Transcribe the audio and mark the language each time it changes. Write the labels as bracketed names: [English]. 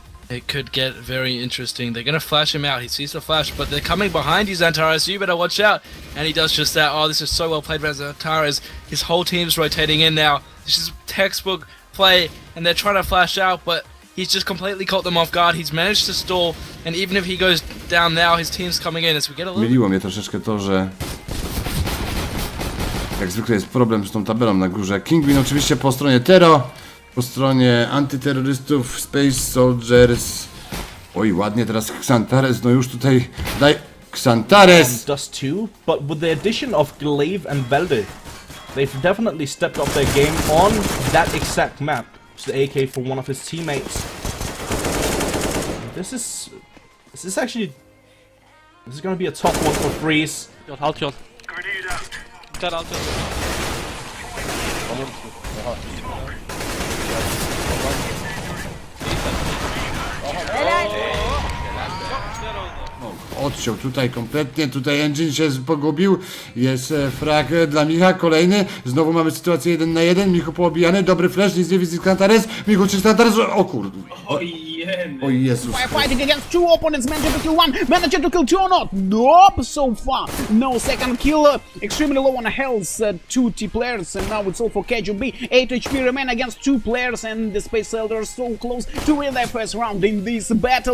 [English] It could get very interesting. They're gonna flash him out. He sees the flash, but they're coming behind you, Xantares. You better watch out. And he does just that. Oh, this is so well played by Xantares. His whole team's rotating in now. This is textbook play, and they're trying to flash out, but he's just completely caught them off guard. He's managed to stall, and even if he goes down now, his team's coming in as we get a little... [Polish] Myliło mnie troszeczkę to, że jak zwykle jest problem z tą tabelą na górze. Kingwin oczywiście po stronie Tero. po stronie antyterrorystów Space Soldiers. Oj, ładnie teraz Xantares, no już tutaj daj Xantares! [English] Does too, but with the addition of Glaive and Velde, they've definitely stepped up their game on that exact map. It's the AK for one of his teammates. This is actually, this is gonna be a tough one for Freeze. [Turkish] Alt yol. Alt yol. [Polish] Odciął tutaj kompletnie, tutaj engine się pogubił, jest frag dla Micha, kolejny, znowu mamy sytuację 1 na 1, Michu poobijany, dobry flash, nic nie widzi Xantares, Michu czy Xantares, o kurde, o Jezus. [English] Fighting against two opponents, managed to kill one, managed to kill two or not? Nope, so far. No second kill, extremely low on health, 2 T players, and now it's all for KGB. 8 HP remain against 2 players, and the Space Elders so close to win their first round in this battle.